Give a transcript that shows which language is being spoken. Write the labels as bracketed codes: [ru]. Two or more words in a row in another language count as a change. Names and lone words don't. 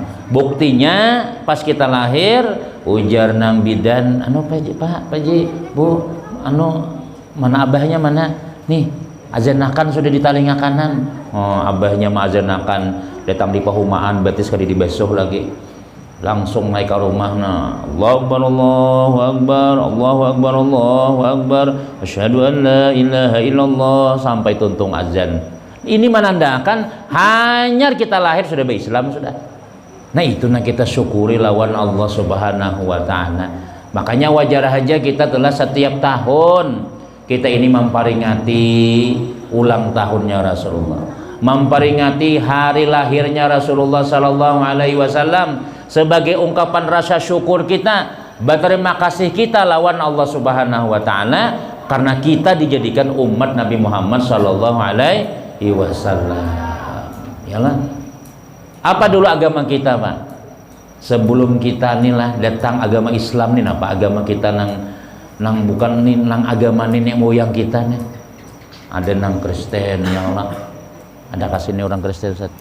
[bjn] Buktinya pas kita lahir ujar nang bidan, anu pak bu, anu mana abahnya mana nih, azanakan sudah di telinga kanan. Oh abahnya mah azanakan, datang di pahumaan batis kali dibasuh lagi, langsung naik ke rumah. [ar] Nah الله أكبر الله أكبر الله أكبر الله أكبر أشهد أن لا إله إلا الله [bjn] sampai tuntung azan. [id] Ini menandakan hanya kita lahir sudah berislam sudah. [bjn] Nah itu nah kita syukuri lawan [ar] الله سبحانه وتعالى. [id] Makanya wajar aja kita telah setiap tahun kita ini memperingati ulang tahunnya Rasulullah, memperingati hari lahirnya Rasulullah [ar] صلى الله عليه وسلم [id] sebagai ungkapan rasa syukur kita, berterima kasih kita lawan [ar] الله سبحانه وتعالى [id] karena kita dijadikan umat Nabi Muhammad [ar] صلى الله عليه وسلم. [id] Yalah. Apa dulu agama kita pak? [bjn] Sebelum kita inilah datang agama Islam nih, apa agama kita nang bukan nih nang agama nenek moyang kita nih. [id] Ada nang Kristen, [ar] يا الله. [id] Ada kasih nih orang Kristen Ustaz.